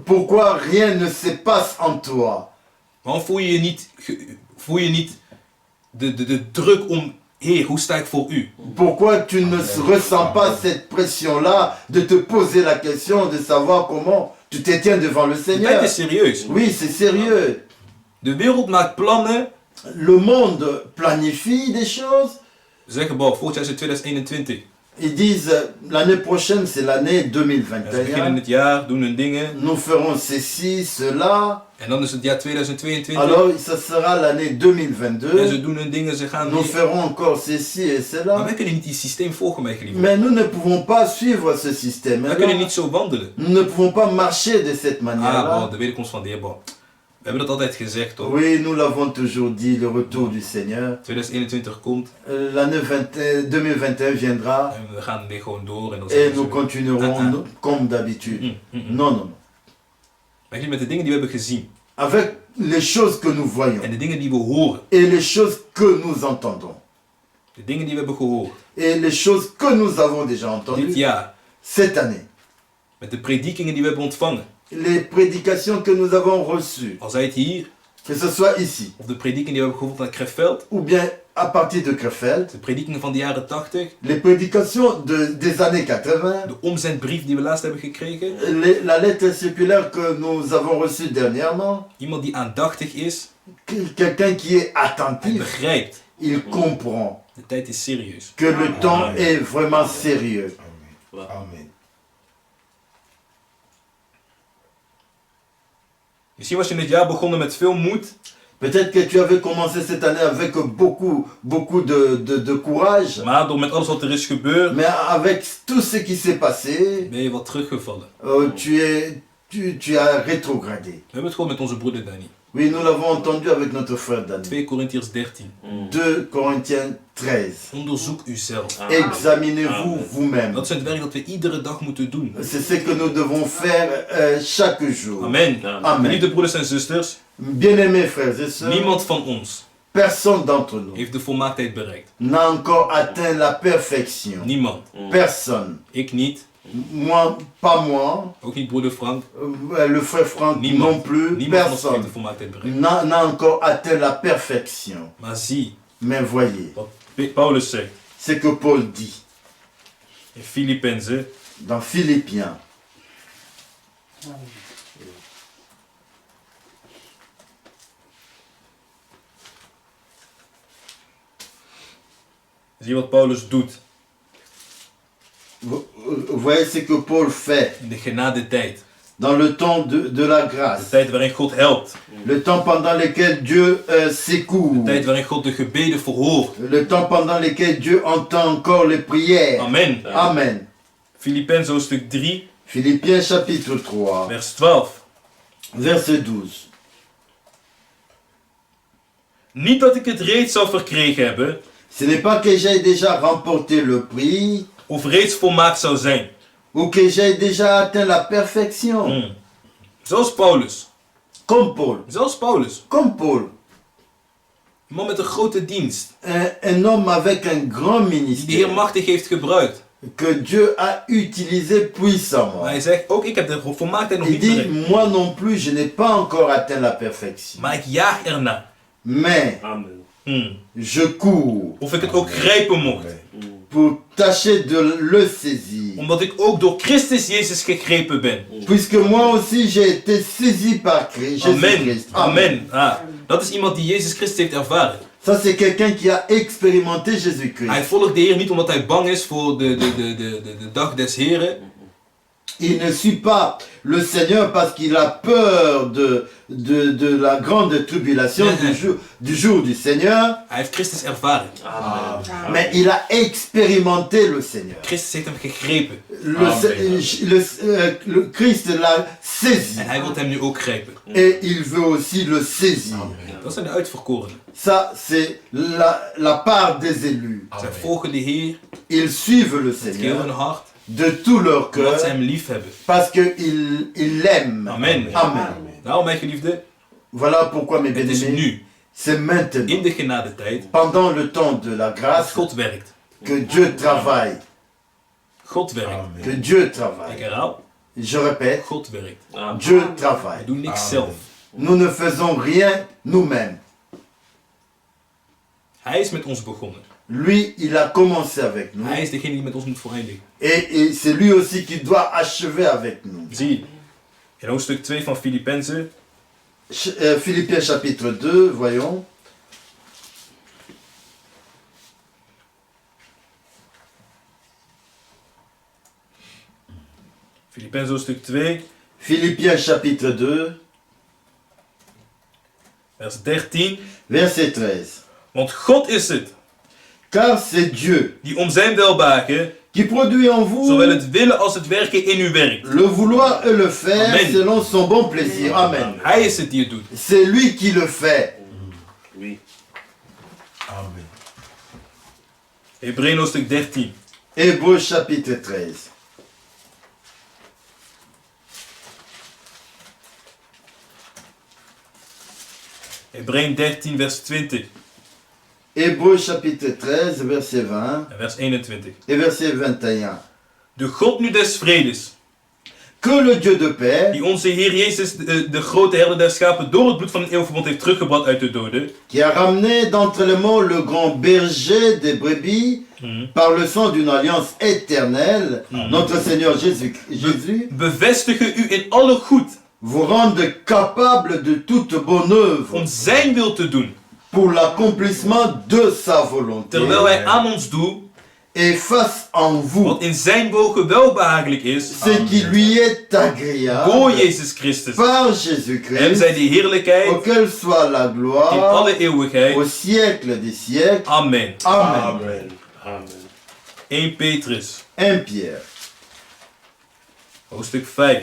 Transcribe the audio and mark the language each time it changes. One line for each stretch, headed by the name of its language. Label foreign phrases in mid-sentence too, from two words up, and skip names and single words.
French: Pourquoi rien ne se passe en toi?
Dutch: Waarom voel je niet de druk om Heer, hoe sta ik voor u?
French: Pourquoi tu ne ressens pas cette pression-là de te poser la question de savoir comment tu te tiens devant le
Dutch: De
French: Seigneur?
Dutch: tijd is serieus.
French: Oui, c'est sérieux.
Dutch: De wereld maakt plannen.
French: Le monde planifie des choses.
Dutch: Ze zeggen, bon, volgend jaar is het 2021.
French: Ils disent l'année prochaine, c'est l'année
Dutch: En ze beginnen
French: 2021.
Dutch: het jaar, doen hun dingen.
French: Nous ferons ceci, cela.
Dutch: En dan is het jaar 2022.
French: Alors, ce sera l'année
Dutch: En
French: 2022.
Dutch: ze doen hun dingen, ze gaan
French: Nous
Dutch: weer.
French: ferons encore ceci et
Dutch: Maar
French: cela.
Dutch: wij kunnen niet die systeem volgen, mijn geliefde.
French: Mais nous ne pouvons pas suivre ce système.
Dutch: Wij kunnen niet zo wandelen.
French: Nous ne pouvons pas marcher de cette Ah, bon, manière-là.
Dutch: de wederkomst van de Heer, bon. We hebben dat altijd gezegd, toch?
French: Oui, nous l'avons toujours dit, le retour du Seigneur.
Dutch: 2021 komt
French: L'année 2021 viendra
Dutch: en we gaan weer gewoon door. En dan
French: et
Dutch: zeggen
French: nous
Dutch: ze,
French: continuerons comme d'habitude. Non, non, non.
Dutch: Maar jullie met de dingen die we hebben gezien
French: Avec les choses que nous voyons
Dutch: en de dingen die we horen,
French: et les choses que nous entendons
Dutch: de dingen die we hebben gehoord
French: et les choses que nous avons déjà
Dutch: dit
French: entendues
Dutch: jaar,
French: cette année,
Dutch: met de predikingen die we hebben ontvangen,
French: les prédications que nous avons reçues,
Dutch: al zij het hier,
French: que ce soit ici
Dutch: of de predikingen die we hebben gehoord aan Krefeld,
French: ou bien à partir de Krefeld,
Dutch: de predikingen van de jaren 80,
French: les prédications des années 80,
Dutch: de omzendbrief die we laatst hebben gekregen,
French: la lettre circulaire que nous avons reçue dernièrement,
Dutch: iemand die aandachtig is
French: quelqu'un qui est
Dutch: en
French: attentif,
Dutch: begrijpt,
French: il comprend
Dutch: de tijd is serieus.
French: que le temps est vraiment sérieux.
Dutch: Amen. Misschien was je in het jaar begonnen met veel moed,
French: Peut-être que tu avais commencé cette année avec beaucoup de courage,
Dutch: maar door met alles wat er is gebeurd,
French: mais avec tout ce qui s'est passé,
Dutch: ben je wat teruggevallen.
French: tu as rétrogradé.
Dutch: We hebben het gewoon met onze broeder Danny.
French: Oui, nous l'avons entendu avec notre frère Daniel.
Dutch: 2 Korintiërs 13.
French: 2 Corinthiens 13.
Dutch: Onderzoek uzelf.
French: Examinez-vous vous-même.
Dutch: Dat is het werk dat we iedere dag moeten doen.
French: C'est ce que nous devons faire chaque jour.
Dutch: Amen.
French: Amen.
Dutch: Geliefde broeders en zusters,
French: Bien-aimés frères et sœurs,
Dutch: niemand van ons
French: personne d'entre nous
Dutch: heeft de volmaaktheid bereikt.
French: n'a encore atteint la perfection.
Dutch: Niemand.
French: Personne.
Dutch: Ik niet,
French: Moi, pas moi,
Dutch: ook niet broeder Frank.
French: le frère Franck
Dutch: Niemand.
French: non plus,
Dutch: Niemand van ons heeft de
French: personne
Dutch: volmaaktheid bereikt.
French: n'a encore atteint la perfection.
Dutch: Maar zie
French: Mais voyez,
Dutch: wat Paulus zegt
French: ce que Paul dit
Dutch: in Filippenzen.
French: dans Philippiens.
Dutch: Zie wat Paulus doet
French: Vous voyez ce que Paul fait
Dutch: in de genadetijd.
French: dans le temps de la
Dutch: De
French: grâce,
Dutch: tijd waarin God helpt.
French: le temps pendant lequel Dieu
Dutch: De
French: s'écoute,
Dutch: tijd waarin God de gebeden verhoort.
French: le temps pendant lequel Dieu entend encore les prières.
Dutch: Amen.
French: Amen.
Dutch: Filippenzen hoofdstuk 3,
French: Philippiens chapitre 3,
Dutch: vers 12.
French: verset 12.
Dutch: Niet dat ik het reeds zou verkregen hebben,
French: Ce n'est pas que j'ai déjà remporté le prix
Dutch: of reeds volmaakt zou zijn.
French: ou que j'ai déjà atteint la perfection.
Dutch: Zoals Paulus.
French: Comme Paul.
Dutch: Zelfs Paulus.
French: Comme Paul.
Dutch: Een man met een grote dienst.
French: Un homme avec un grand
Dutch: Die de Heer
French: ministère
Dutch: machtig heeft gebruikt.
French: que Dieu a utilisé puissamment.
Dutch: Maar hij zegt, ook ik heb de volmaaktheid nog
French: Il
Dutch: niet
French: dit,
Dutch: bereikt.
French: moi non plus, je n'ai pas encore atteint la perfection.
Dutch: Maar ik jaag erna.
French: Mais
Dutch: Amen.
French: je cours
Dutch: Of ik het ook grijpen mocht.
French: pour tâcher de le saisir.
Dutch: Omdat ik ook door Christus Jezus gegrepen ben.
French: Puisque moi aussi j'ai été saisi par Christ.
Dutch: Amen.
French: Jésus-Christ.
Dutch: Amen. Ah, dat is iemand die Jezus Christus heeft ervaren.
French: Ça c'est quelqu'un qui a expérimenté Jésus-Christ.
Dutch: Hij volgt de Heer niet omdat hij bang is voor de dag des Heren.
French: Il ne suit pas le Seigneur parce qu'il a peur de la grande tribulation du jour du Seigneur,
Dutch: Hij heeft Christus ervaren.
French: mais il a expérimenté le Seigneur.
Dutch: Christus heeft hem gegrepen.
French: Le Christ l'a saisi
Dutch: En hij wil hem nu ook grijpen.
French: et il veut aussi le saisir.
Dutch: Dat zijn de uitverkorenen.
French: Ça, c'est la part des élus.
Dutch: Zij volgen de Heer
French: Ils suivent le
Dutch: met heel hun
French: Seigneur
Dutch: hart.
French: de tout leur
Dutch: Omdat
French: cœur
Dutch: ze hem lief hebben.
French: parce qu'ils l'aiment.
Dutch: Amen.
French: Amen.
Dutch: Daarom, mijn geliefde,
French: Voilà pourquoi, mes
Dutch: het is
French: bien-aimés,
Dutch: nu,
French: c'est maintenant,
Dutch: in de genadetijd,
French: pendant le temps de la
Dutch: dat
French: grâce,
Dutch: God werkt.
French: que Dieu travaille.
Dutch: God werkt.
French: Que Dieu
Dutch: Ik
French: travaille.
Dutch: herhaal,
French: Je répète,
Dutch: God werkt.
French: Dieu
Dutch: Hij
French: travaille.
Dutch: doet niks zelf.
French: Nous ne faisons rien nous-mêmes.
Dutch: Hij is met ons begonnen.
French: Lui, il a commencé avec nous.
Dutch: Hij is degene die met ons moet voleindigen.
French: Et c'est lui aussi qui doit achever avec nous.
Dutch: Zie, in hoofdstuk 2 van Filippenzen,
French: Philippiens chapitre 2, voyons.
Dutch: Filippenzen hoofdstuk 2,
French: Philippiens chapitre 2,
Dutch: vers 13.
French: verset 13.
Dutch: Want God is het
French: Car c'est Dieu
Dutch: die om zijn welbehagen
French: qui produit en vous
Dutch: zowel het willen als het werken in u werkt.
French: le vouloir et le faire
Dutch: Amen.
French: selon son bon plaisir. Amen.
Dutch: Hij is het die het doet.
French: C'est lui qui le fait. Oui. Amen.
Dutch: Hebreeën hoofdstuk 13.
French: Hébreux chapitre 13.
Dutch: Hebreeën 13 vers 20
French: Hébreux chapitre 13, verset 20
Dutch: en vers 21.
French: et verset 21.
Dutch: De God nu des vredes,
French: Que le Dieu de paix,
Dutch: die onze Heer Jezus, de grote herder der schapen, door het bloed van het eeuwige verbond heeft teruggebracht uit de doden,
French: qui a ramené d'entre les morts le grand berger des brebis par le sang d'une alliance éternelle, notre Seigneur Jésus,
Dutch: bevestigen u in alle goed,
French: vous rende capable de toute bonne œuvre
Dutch: om zijn wil te doen,
French: pour l'accomplissement de sa volonté
Dutch: terwijl hij aan ons doet
French: et fasse en vous
Dutch: wat in zijn ogen welbehagelijk is,
French: ce qui lui est
Dutch: door
French: agréable
Dutch: Jezus Christus.
French: par
Dutch: Hem
French: Jésus-Christ,
Dutch: zij de heerlijkheid
French: auquel soit la
Dutch: in
French: gloire
Dutch: alle eeuwigheid.
French: au siècle des siècles.
Dutch: Amen.
French: Amen. Amen. Amen.
Dutch: 1 Petrus,
French: 1 Pierre,
Dutch: hoofdstuk 5.